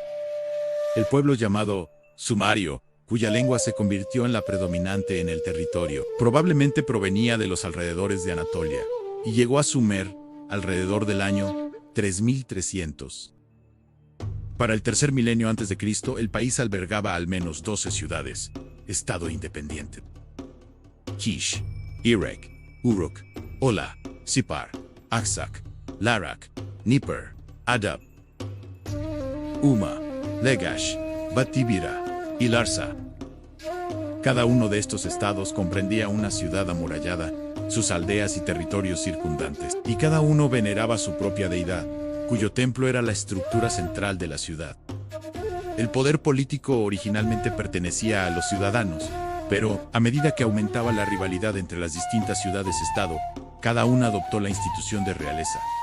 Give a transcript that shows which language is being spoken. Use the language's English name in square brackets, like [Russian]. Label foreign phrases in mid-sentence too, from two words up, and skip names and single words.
[Spanish] El pueblo llamado Sumario, cuya lengua se convirtió en la predominante en el territorio, probablemente provenía de los alrededores de Anatolia y llegó a Sumer alrededor del año 3300. Para el tercer milenio antes de Cristo, el país albergaba al menos 12 ciudades, estado independiente: Kish, Erech, Uruk, Ola, Sipar, Aksak, Larak, Nippur, Adab, Uma, Lagash, Batibira y Larsa. Cada uno de estos estados comprendía una ciudad amurallada, sus aldeas y territorios circundantes, y cada uno veneraba su propia deidad, cuyo templo era la estructura central de la ciudad. El poder político originalmente pertenecía a los ciudadanos, pero, a medida que aumentaba la rivalidad entre las distintas ciudades-estado, cada una adoptó la institución de realeza.